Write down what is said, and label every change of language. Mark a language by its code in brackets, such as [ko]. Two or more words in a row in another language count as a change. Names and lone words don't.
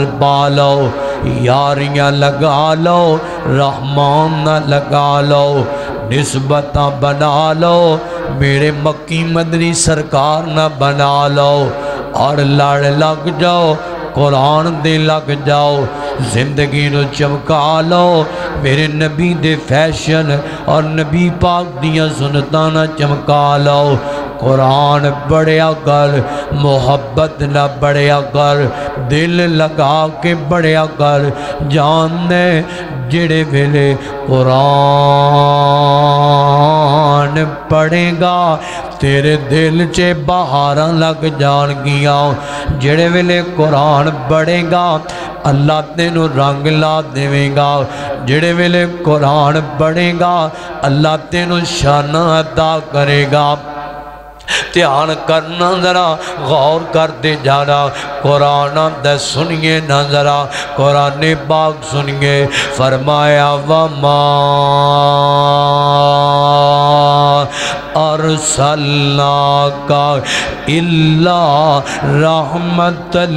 [pa] پالو، یاریاں لگا لو، رحمان نہ لگا لو، نسبتاں بنا لو، میرے مکی مدنی سرکار نہ بنا لو، اور لڑ لگ جاؤ، قرآن دے لگ جاؤ، زندگی نو چمکا لو، میرے نبی دے فیشن اور نبی پاک دیاں سنتاں نہ چمکا لو۔ قرآن پڑھیا کر محبت نہ بڑھیا کر دل لگا کے بڑھیا کر جاننے جڑے ویلے قرآن پڑھے گا تیرے دل چے بہاراں لگ جان گیاں جڑے ویلے قرآن پڑھے گا اللہ تینو رنگ لا دے گا جڑے ویلے قرآن پڑھے گا اللہ تینو شان عطا کرے گا دھیان کرنا ذرا غور کرتے جانا قرآن دے سنیے نہ ذرا قرآن پاک سنیے فرمایا [ar] وما ارسلناک الا رحمت